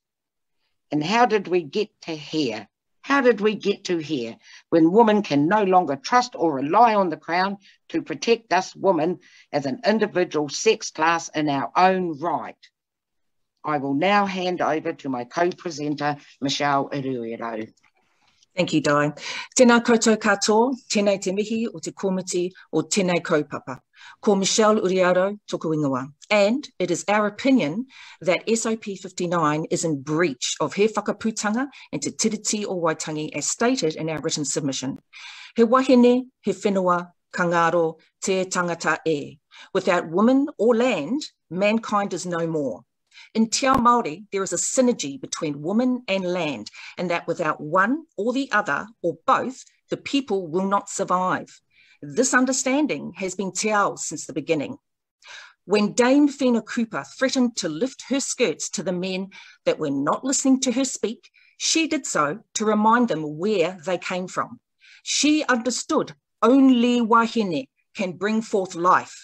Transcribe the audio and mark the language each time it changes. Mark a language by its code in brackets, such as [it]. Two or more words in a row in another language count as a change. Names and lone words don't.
[en] And how did we get to here? How did we get to here when women can no longer trust or rely on the Crown to protect us women as an individual sex class in our own right? I will now hand over to my co-presenter, Michelle Iruero. Thank you, Di. [mi] Tēnā koutou katoa, tēnei te mihi o te komiti o tēnei kaupapa. Ko Michelle Uriaro toku ingoa. [en] And it is our opinion that SOP 59 is in breach of he whakaputanga and te tiriti o Waitangi as stated in our written submission. [mi] He wahine, he whenua, kangaro, te tangata e. [en] Without women or land, mankind is no more. [mi] In Tihei Mauri, [en] there is a synergy between woman and land, and that without one or the other, or both, the people will not survive. This understanding has been [mi] te ao [en] since the beginning. When Dame Whina Cooper threatened to lift her skirts to the men that were not listening to her speak, she did so to remind them where they came from. She understood only wahine can bring forth life.